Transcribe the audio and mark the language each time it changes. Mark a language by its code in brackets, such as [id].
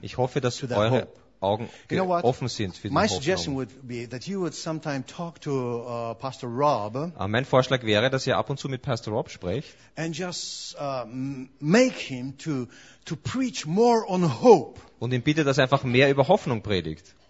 [de] Ich hoffe, dass eure Augen offen sind für die Hoffnung. Mein Vorschlag wäre, dass ihr ab und zu mit Pastor Rob sprecht [en] and just, make him to preach more on hope. [de] Und ihn bittet, dass er einfach mehr über Hoffnung predigt.